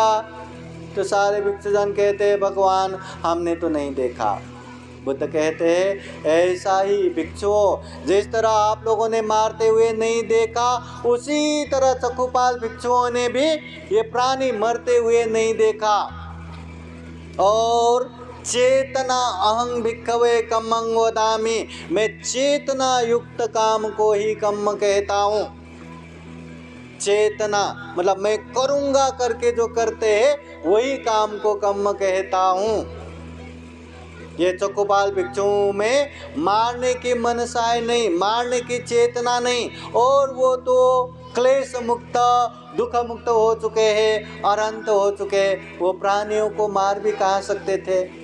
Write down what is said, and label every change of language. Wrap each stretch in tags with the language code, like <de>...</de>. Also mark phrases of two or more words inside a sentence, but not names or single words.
<hi>तो सारे भिक्षुजन कहते हैं, भगवान हमने तो नहीं देखा। बुद्ध कहते हैं, ऐसा ही भिक्षुओं, जिस तरह आप लोगों ने मारते हुए नहीं देखा, उसी तरह चक्षुपाल भिक्षुओं ने भी ये प्राणी मरते हुए नहीं देखा।</hi> <pi>और चेतना अहं भिक्खवे कम्मं वदामि,</pi> <hi>मैं चेतना युक्त काम को ही कम्म कहता हूँ। चेतना मतलब मैं करूँगा करके जो करते हैं वही काम को कम्म कहता हूँ। ये चक्षुपाल भिक्षुओं में मारने की मनसाय नहीं, मारने की चेतना नहीं, और वो तो क्लेश मुक्त, दुख मुक्त हो चुके हैं, अनंत हो चुके, वो प्राणियों को मार भी कहाँ सकते थे?</hi>